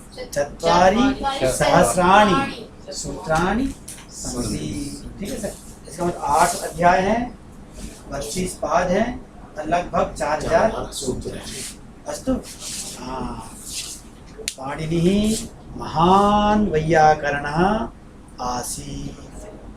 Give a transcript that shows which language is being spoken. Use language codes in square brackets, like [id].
[sa] 4 सहस्राणि सूत्राणि सन्ति। [hi] ठीक है सर, इसका मतलब 8 अध्याय हैं, 32 पाद हैं, लगभग 4000 सूत्र हैं। [sa] अस्तु, हाँ, पाणिनिः महान् वैयाकरणः आसीत्।